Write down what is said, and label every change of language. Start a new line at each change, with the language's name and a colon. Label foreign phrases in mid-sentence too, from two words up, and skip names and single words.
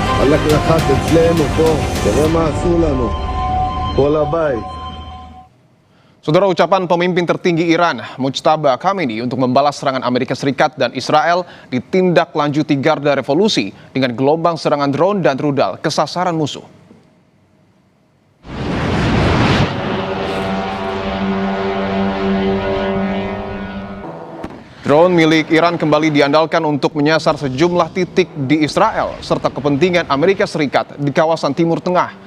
Hebrew: חלק נחת אצלנו פה, תראה מה עשו לנו, כל הבית.
Indonesian: Saudara, ucapan pemimpin tertinggi Iran, Mujtaba Khamenei, untuk membalas serangan Amerika Serikat dan Israel ditindaklanjuti Garda Revolusi dengan gelombang serangan drone dan rudal ke sasaran musuh. Drone milik Iran kembali diandalkan untuk menyasar sejumlah titik di Israel serta kepentingan Amerika Serikat di kawasan Timur Tengah.